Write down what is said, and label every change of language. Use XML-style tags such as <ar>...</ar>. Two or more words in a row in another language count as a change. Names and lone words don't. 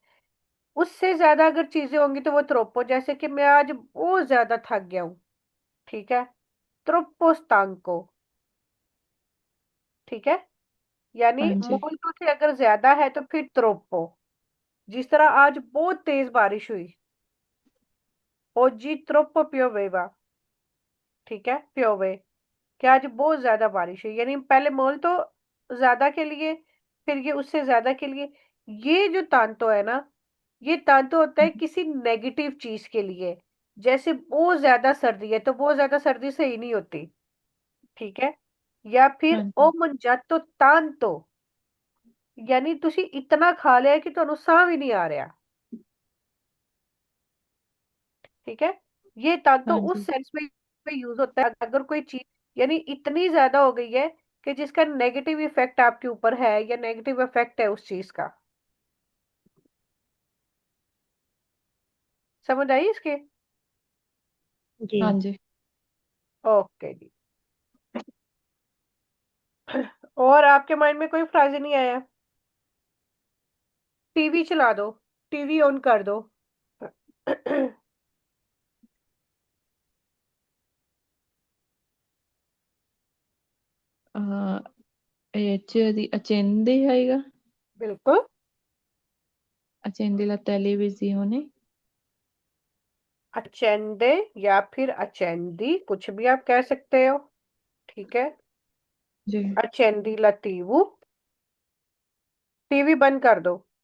<hi>उससे ज्यादा अगर चीजें होंगी तो वो त्रोप्पो, जैसे कि मैं आज बहुत ज्यादा थक गया हूँ। ठीक है,</hi> <it>troppo stanco.</it> <hi>ठीक है, यानी हाँ जी। मोल से अगर ज्यादा है तो फिर त्रोप्पो। जिस तरह आज बहुत तेज बारिश हुई,</hi> <it>oggi troppo pioveva।</it> <hi>ठीक है, प्योवे, कि आज बहुत ज्यादा बारिश हुई, यानी पहले मोल तो ज्यादा के लिए, फिर ये उससे ज्यादा के लिए। ये जो तांतो है ना, ये तांतो होता है किसी नेगेटिव चीज के लिए। जैसे बहुत ज्यादा सर्दी है, तो बहुत ज्यादा सर्दी सही नहीं होती। ठीक है, या फिर हाँ ओ जी।</hi> <it>mangiato tanto,</it> <hi>यानी तुसी इतना खा लिया कि</hi> <pa>ਤੁਹਾਨੂੰ ਸਾਹ</pa> <hi>भी नहीं आ रहा। ठीक है, ये तांतो हाँ उस जी। सेंस में यूज होता है अगर कोई चीज यानी इतनी ज्यादा हो गई है कि जिसका नेगेटिव इफेक्ट आपके ऊपर है, या नेगेटिव इफेक्ट है उस चीज का। समझ आई इसके? जी। हाँ जी। ओके जी। और आपके माइंड में कोई फ्राज नहीं आया? टीवी चला दो, टीवी ऑन कर दो।</hi> <it>di accende</it> <hi>आएगा? बिल्कुल।</hi> <it>accende la televisione।</it> <hi>अचेंदे या फिर अचेंदी, कुछ भी आप कह सकते हो। ठीक है, जी।</hi> <it>accendi la tv,</it> <hi>टीवी बंद कर दो।</hi>